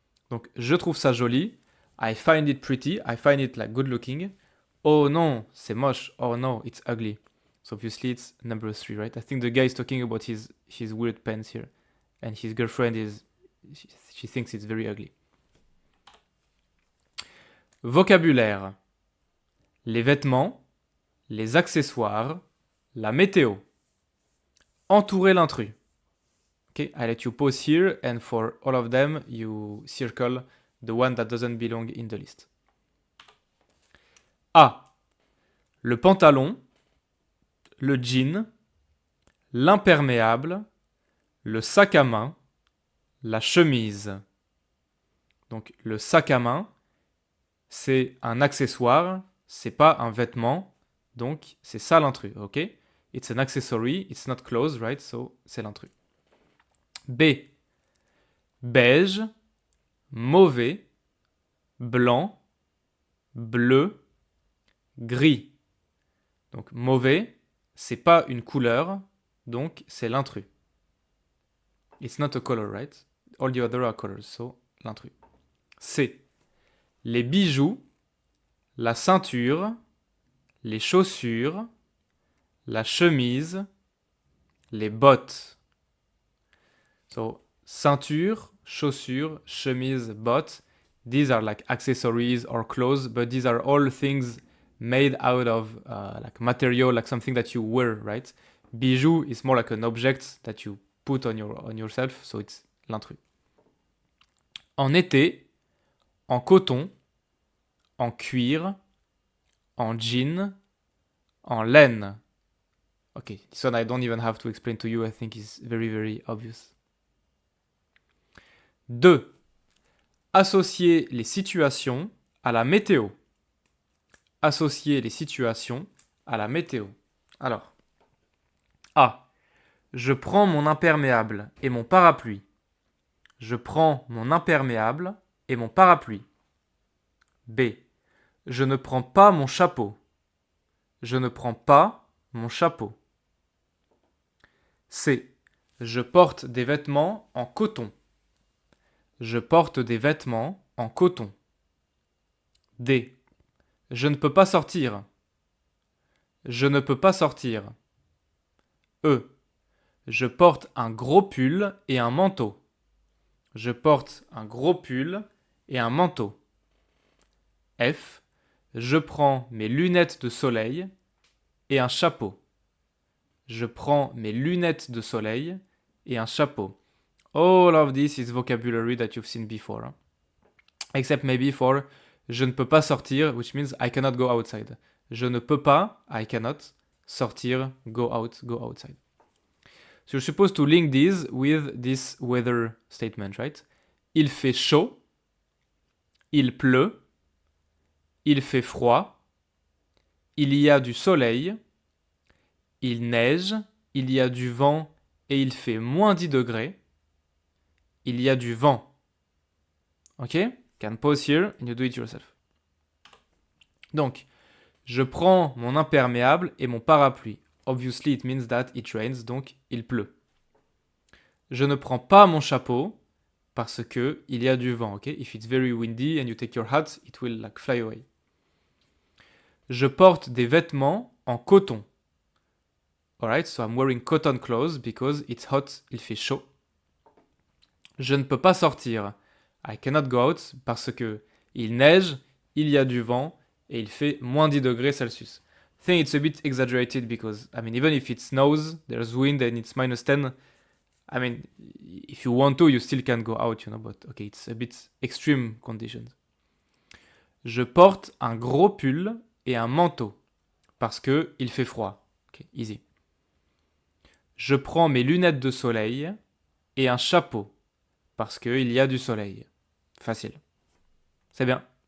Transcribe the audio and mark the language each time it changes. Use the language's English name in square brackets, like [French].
[French] Donc, je trouve ça joli, [English] I find it pretty, I find it like good looking. [French] Oh non, c'est moche. [English] Oh no, it's ugly. So obviously it's number 3, right? I think the guy is talking about his weird pants here. And his girlfriend she thinks it's very ugly. [French] Vocabulaire. Les vêtements, les accessoires, la météo. Entourer l'intrus. [English] Okay, I let you pause here and for all of them you circle the one that doesn't belong in the list. [French] A. Le pantalon, le jean, l'imperméable, le sac à main, la chemise. Donc le sac à main, c'est un accessoire, c'est pas un vêtement, donc c'est ça l'intrus, ok? [English] It's an accessory, it's not clothes, right? [French] So c'est l'intrus. B. Beige, mauvais, blanc, bleu, gris. Donc mauvais, c'est pas une couleur, donc c'est l'intrus. [English] It's not a color, right? All the other are colors, so l'intrus. C. [French] Les bijoux, la ceinture, les chaussures, la chemise, les bottes. So ceinture, chaussures, chemise, bottes. [English] These are like accessories or clothes, but these are all things made out of like material, like something that you wear, right? Bijou is more like an object that you put on yourself, so it's l'intrus. [French] En été, en coton, en cuir, en jean, en laine. [English] Okay, this one I don't even have to explain to you, I think it's very, very obvious. [French] 2. Associer les situations à la météo. Associer les situations à la météo. Alors, A. Je prends mon imperméable et mon parapluie. Je prends mon imperméable et mon parapluie. B. Je ne prends pas mon chapeau. Je ne prends pas mon chapeau. C. Je porte des vêtements en coton. Je porte des vêtements en coton. D. Je ne peux pas sortir. Je ne peux pas sortir. E. Je porte un gros pull et un manteau. Je porte un gros pull et un manteau. F. Je prends mes lunettes de soleil et un chapeau. Je prends mes lunettes de soleil et un chapeau. [English] All of this is vocabulary that you've seen before. Except maybe for [French] je ne peux pas sortir, [English] which means I cannot go outside. [French] Je ne peux pas, [English] I cannot, sortir, go out, go outside. So you're supposed to link these with this weather statement, right? [French] Il fait chaud, il pleut, il fait froid, il y a du soleil, il neige, il y a du vent et il fait moins 10 degrés. Il y a du vent. Ok? [English] Can pause here and you do it yourself. [French] Donc, je prends mon imperméable et mon parapluie. [English] Obviously, it means that it rains, [French] donc il pleut. Je ne prends pas mon chapeau parce que il y a du vent. Ok? [English] If it's very windy and you take your hat, it will like fly away. [French] Je porte des vêtements en coton. [English] Alright, so I'm wearing cotton clothes because it's hot, [French] il fait chaud. Je ne peux pas sortir. [English] I cannot go out [French] parce que il neige, il y a du vent et il fait moins 10 degrés Celsius. [English] I think it's a bit exaggerated because, I mean, even if it snows, there's wind and it's minus 10. I mean, if you want to, you still can go out, you know, but okay, it's a bit extreme conditions. [French] Je porte un gros pull et un manteau parce que il fait froid. [English] Okay, easy. [French] Je prends mes lunettes de soleil et un chapeau parce qu'il y a du soleil. Facile. C'est bien.